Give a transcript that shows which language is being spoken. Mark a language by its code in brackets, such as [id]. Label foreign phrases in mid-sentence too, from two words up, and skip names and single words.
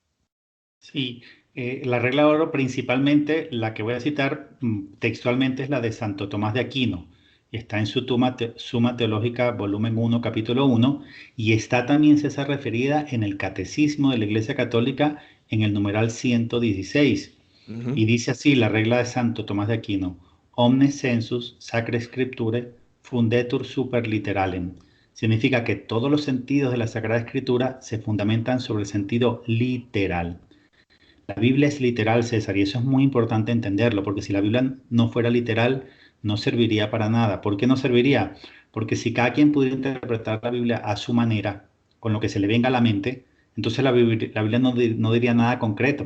[es] Sí, la regla de oro principalmente, la que voy a citar textualmente es la de Santo Tomás de Aquino. Está en su Suma Teológica, volumen 1, capítulo 1, y está también esa referida en el Catecismo de la Iglesia Católica en el numeral 116. Ujú. Y dice así la regla de Santo Tomás de Aquino: [la] Omnes sensus sacra scripturae fundetur super literalem. [es] Significa que todos los sentidos de la Sagrada Escritura se fundamentan sobre el sentido literal. La Biblia es literal, César, y eso es muy importante entenderlo, porque si la Biblia no fuera literal, no serviría para nada. ¿Por qué no serviría? Porque si cada quien pudiera interpretar la Biblia a su manera, con lo que se le venga a la mente, entonces la Biblia no diría nada concreto.